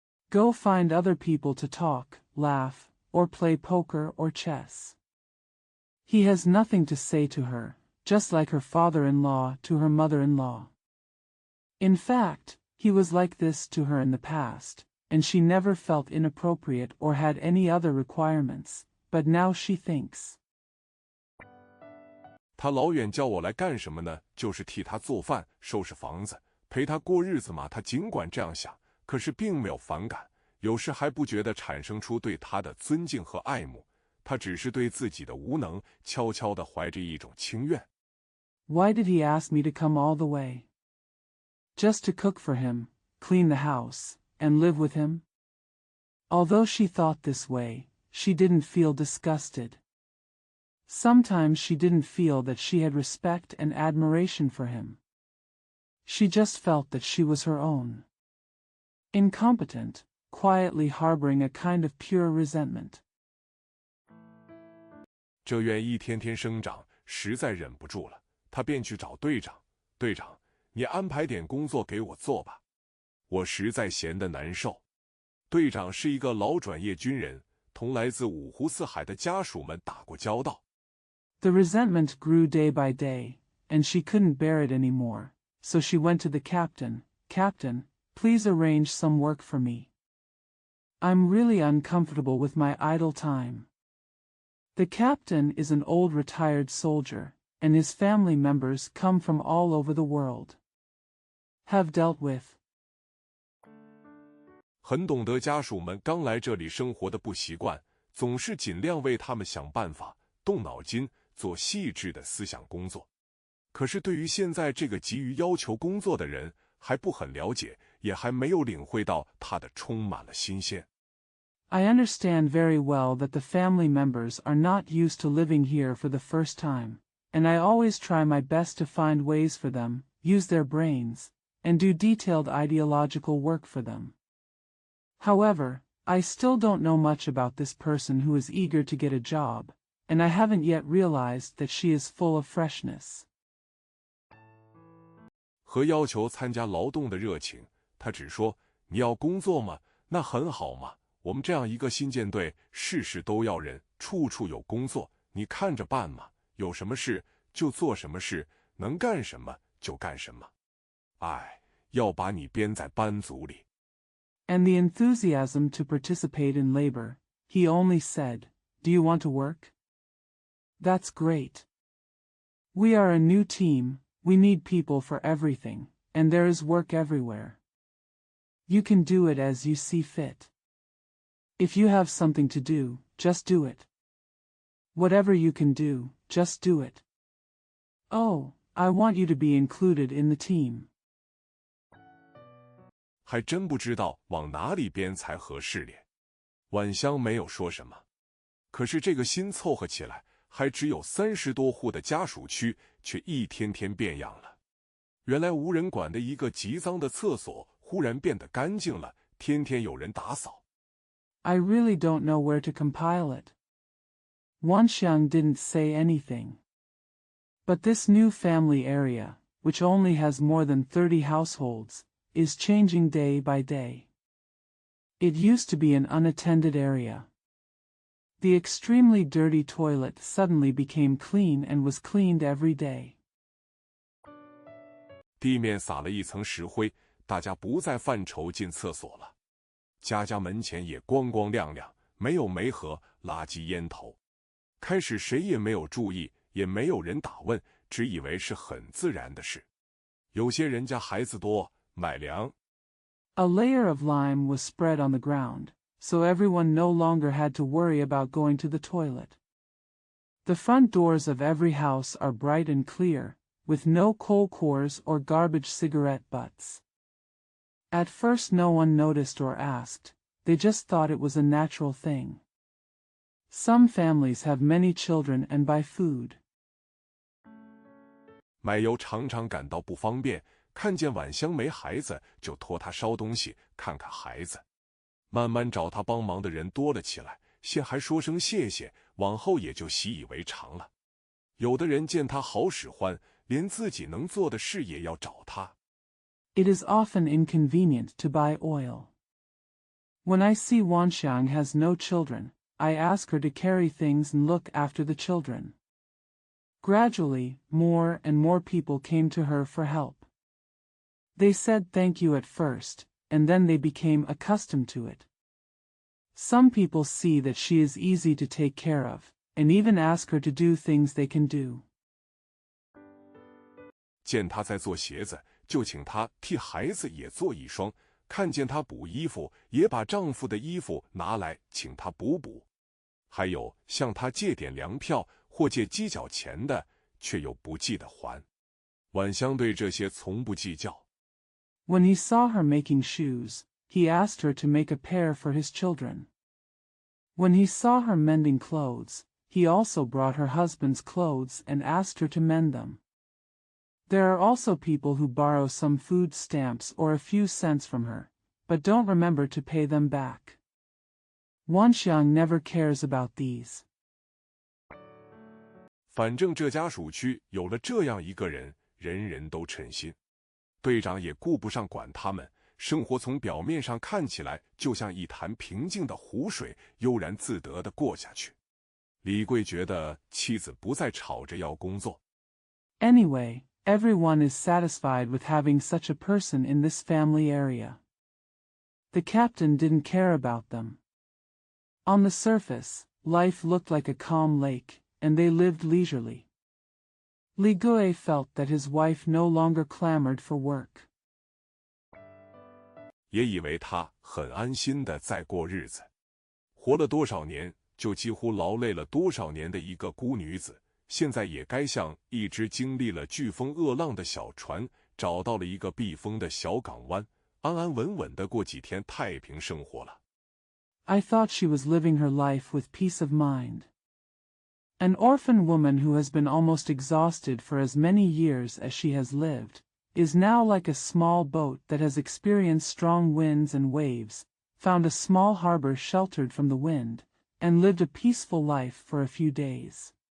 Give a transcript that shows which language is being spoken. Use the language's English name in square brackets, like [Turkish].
[English] Go find other people to talk, laugh, or play poker or chess. He has nothing to say to her, just like her father-in-law to her mother-in-law. In fact, he was like this to her in the past, and she never felt inappropriate or had any other requirements, but now she thinks. [Chinese] 他老远叫我来干什么呢？就是替他做饭、收拾房子，陪他过日子嘛。他尽管这样想，可是并没有反感，有时还不觉得产生出对他的尊敬和爱慕。他只是对自己的无能悄悄地怀着一种情愿。 [English] Why did he ask me to come all the way? Just to cook for him, clean the house, and live with him? Although she thought this way, she didn't feel disgusted. Sometimes she didn't feel that she had respect and admiration for him. She just felt that she was her own. Incompetent, quietly harboring a kind of pure resentment. [Chinese] 这愿一天天生长，实在忍不住了，他便去找队长。队长，你安排点工作给我做吧，我实在闲得难受。队长是一个老转业军人，同来自五湖四海的家属们打过交道。 [English] The resentment grew day by day, and she couldn't bear it anymore, so she went to the captain. Captain, please arrange some work for me. I'm really uncomfortable with my idle time. The captain is an old retired soldier, and his family members come from all over the world. Have dealt with. [Chinese] 很懂得家属们刚来这里生活的不习惯，总是尽量为他们想办法，动脑筋，做细致的思想工作。可是对于现在这个急于要求工作的人，还不很了解，也还没有领会到他的充满了新鲜。 [English] I understand very well that the family members are not used to living here for the first time, and I always try my best to find ways for them, use their brains, and do detailed ideological work for them. However, I still don't know much about this person who is eager to get a job, and I haven't yet realized that she is full of freshness. [Chinese] 和要求参加劳动的热情，他只说：“你要工作吗？那很好嘛。我们这样一个新建队，事事都要人，处处有工作，你看着办嘛。有什么事就做什么事，能干什么就干什么。哎，要把你编在班组里。” [English] And the enthusiasm to participate in labor, he only said, "Do you want to work? That's great. We are a new team, we need people for everything, and there is work everywhere. You can do it as you see fit. If you have something to do, just do it. Whatever you can do, just do it. Oh, I want you to be included in the team." [Chinese] 还真不知道往哪里编才合适咧。晚香没有说什么，可是这个新凑合起来还只有30多户的家属区，却一天天变样了。原来无人管的一个极脏的厕所，忽然变得干净了，天天有人打扫。 [English] I really don't know where to compile it. Wanxiang didn't say anything. But this new family area, which only has more than 30 households, is changing day by day. It used to be an unattended area. The extremely dirty toilet suddenly became clean and was cleaned every day. [Chinese] 地面撒了一层石灰，大家不再犯愁进厕所了。家家门前也光光亮亮，没有煤和垃圾烟头。开始谁也没有注意，也没有人打问，只以为是很自然的事。有些人家孩子多，买粮。 [English] A layer of lime was spread on the ground, so everyone no longer had to worry about going to the toilet. The front doors of every house are bright and clear, with no coal cores or garbage cigarette butts. At first no one noticed or asked, they just thought it was a natural thing. Some families have many children and buy food. [Chinese] 买油常常感到不方便，看见晚香没孩子，就托她烧东西，看看孩子。慢慢找她帮忙的人多了起来，先还说声谢谢，往后也就习以为常了。有的人见她好使唤，连自己能做的事也要找她。 [English] It is often inconvenient to buy oil. When I see Wanxiang has no children, I ask her to carry things and look after the children. Gradually, more and more people came to her for help. They said thank you at first, and then they became accustomed to it. Some people see that she is easy to take care of, and even ask her to do things they can do. [Chinese] 见她在做鞋子，就请她替孩子也做一双；看见她补衣服，也把丈夫的衣服拿来请她补补。还有向她借点粮票或借鸡脚钱的，却又不记得还。婉香对这些从不计较。 [English] When he saw her making shoes, he asked her to make a pair for his children. When he saw her mending clothes, he also brought her husband's clothes and asked her to mend them. There are also people who borrow some food stamps or a few cents from her, but don't remember to pay them back. Wanxiang never cares about these. [Chinese] 反正这家属区有了这样一个人，人人都称心。队长也顾不上管他们，生活从表面上看起来就像一潭平静的湖水，悠然自得地过下去。李贵觉得妻子不再吵着要工作。 [English] Anyway, everyone is satisfied with having such a person in this family area. The captain didn't care about them. On the surface, life looked like a calm lake, and they lived leisurely. Li Gui felt that his wife no longer clamored for work. [Chinese] 也以为他很安心地在过日子。活了多少年，就几乎劳累了多少年的一个孤女子，现在也该像一只经历了飓风恶浪的小船，找到了一个避风的小港湾，安安稳稳地过几天太平生活了。 [English] I thought she was living her life with peace of mind. An orphan woman who has been almost exhausted for as many years as she has lived, is now like a small boat that has experienced strong winds and waves, found a small harbor sheltered from the wind, and lived a peaceful life for a few days.